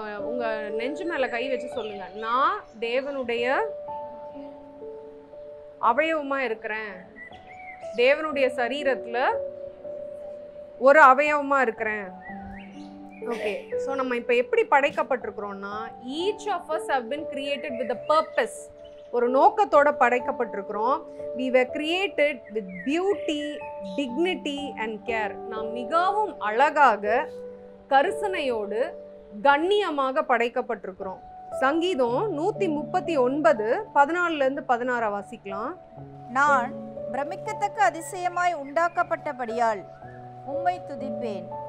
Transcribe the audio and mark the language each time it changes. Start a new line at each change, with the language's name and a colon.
Tamil: உங்க நெஞ்சு மேல கை வச்சு சொல்லுங்க, நான் தேவனுடைய அவயவமா இருக்கிறேன், தேவனுடைய சரீரத்துல ஒரு அவயவமா இருக்கிறேன். ஓகே, ஸோ நம்ம இப்போ எப்படி படைக்கப்பட்டிருக்கிறோம்னா,
English: Each of us have been created with a purpose.
Tamil: ஒரு நோக்கத்தோட படைக்கப்பட்டிருக்கிறோம்.
English: we were created with beauty, dignity and care.
Tamil: நாம் மிகவும் அழகாக, கரிசனையோடு, கண்ணியமாக படைக்கப்பட்டிருக்கிறோம். சங்கீதம் 139 14-16 வாசிக்கலாம். நான் பிரமிக்கத்தக்க அதிசயமாய் உண்டாக்கப்பட்டபடியால் உம்மை துதிப்பேன்.